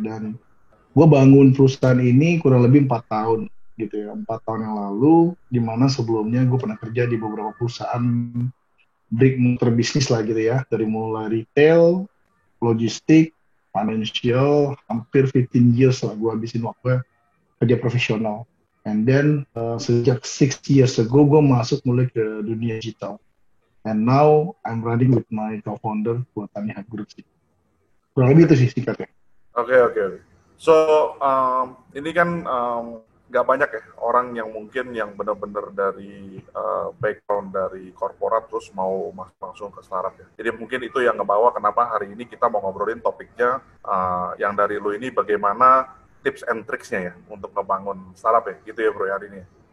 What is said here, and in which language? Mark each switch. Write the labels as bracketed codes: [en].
[id] Dan gue bangun perusahaan ini kurang lebih 4 tahun gitu ya, 4 tahun yang lalu, dimana sebelumnya gue pernah kerja di beberapa perusahaan brick motor bisnis lah gitu ya, dari mulai retail, logistik, financial, hampir 15 [en] years [id] lah gue habisin waktu kerja profesional. [en] And then [id] sejak [en] 6 years ago [id] gue masuk mulai ke dunia digital. [en] And now I'm running with my co-founder [id] buat [en] Tani Hub Group [id] sih. Kurang lebih itu sih singkatnya. Oke. [en] So [id] ini kan nggak banyak ya orang yang mungkin yang benar-benar dari background dari korporat terus mau langsung ke startup ya. Jadi mungkin itu yang ngebawa kenapa hari ini kita mau ngobrolin topiknya yang dari lu ini bagaimana tips and tricksnya ya untuk ngebangun startup ya, gitu ya bro hari ini.